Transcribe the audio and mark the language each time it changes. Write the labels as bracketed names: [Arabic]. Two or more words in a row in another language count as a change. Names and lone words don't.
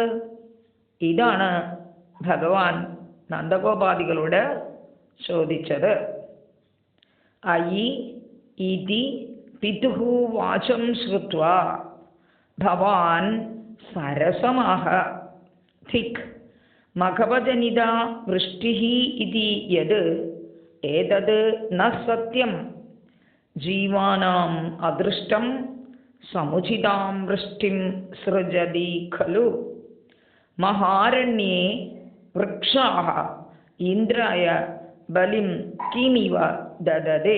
[Malayalam] ഇതാണ് ഭഗവാൻ നന്ദഗോപാദികളോട് ചോദിച്ചത്. [Sanskrit] ഐ ഇതി പിതുഹു വാചം ശ്രുത്വാ ഭവാൻ സരസമാഹ. ധിക് മഖവജനിത വൃഷ്ടിഹി ഇതി യത് ഏതത് ന സത്യം, ജീവാനാം അദൃഷ്ടം സമുചിതാം വൃഷ്ടിം സൃജതി ഖലു. മഹാരണ്യേ വൃക്ഷാഹ ഇന്ദ്രായ ബലിം കിമിവ ദദതേ.